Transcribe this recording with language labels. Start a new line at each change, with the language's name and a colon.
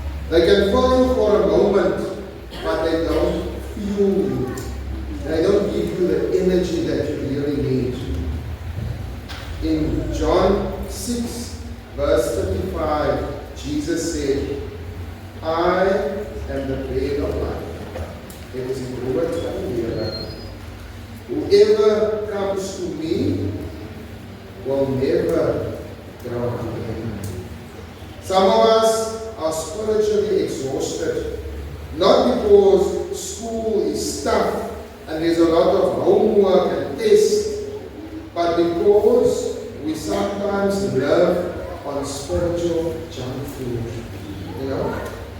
English: They can fill you for a moment, but they don't fuel you. They don't give you the energy that you really need. In John 6, verse 35, Jesus said, I am the bread of life.
Afrikaans: Dit is die brood van die Here.
English: Whoever comes to me will never grow hungry. Some of us are spiritually exhausted, not because school is tough and there's a lot of homework and tests, but because we sometimes live on spiritual junk food. You know?